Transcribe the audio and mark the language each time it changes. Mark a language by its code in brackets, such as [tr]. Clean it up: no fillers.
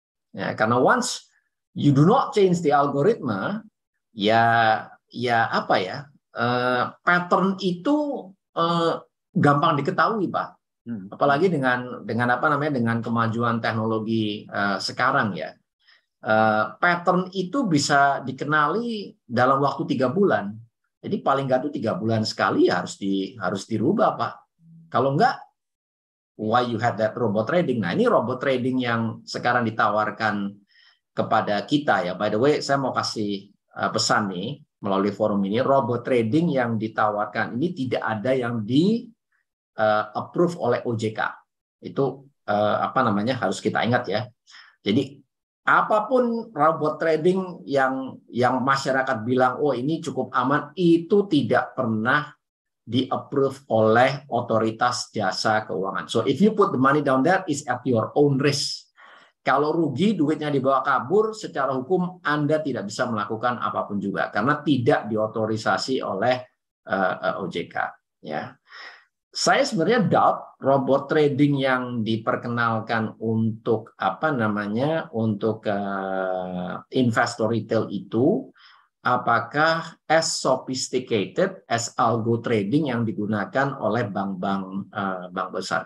[id] Ya, karena [en] once you do not change the [id] algoritma, ya apa ya, pattern itu gampang diketahui Pak. Apalagi dengan kemajuan teknologi sekarang ya. Pattern itu bisa dikenali dalam waktu 3 bulan. Jadi paling nggak tuh 3 bulan sekali harus dirubah Pak. Kalau enggak, [en] why you had that robot trading? [id] Nah ini robot trading yang sekarang ditawarkan kepada kita ya. [en] By the way, [id] saya mau kasih pesan nih melalui forum ini, robot trading yang ditawarkan ini tidak ada yang di approve oleh OJK. Itu harus kita ingat ya. Jadi apapun robot trading yang masyarakat bilang, oh ini cukup aman, itu tidak pernah di-approve oleh otoritas jasa keuangan. [en] So if you put the money down there, is at your own risk. [id] Kalau rugi, duitnya dibawa kabur, secara hukum Anda tidak bisa melakukan apapun juga, karena tidak diotorisasi oleh OJK. Ya. saya sebenarnya doubt robot trading yang diperkenalkan untuk untuk investor retail itu apakah [en] as sophisticated as [id] algo trading yang digunakan oleh bank-bank besar.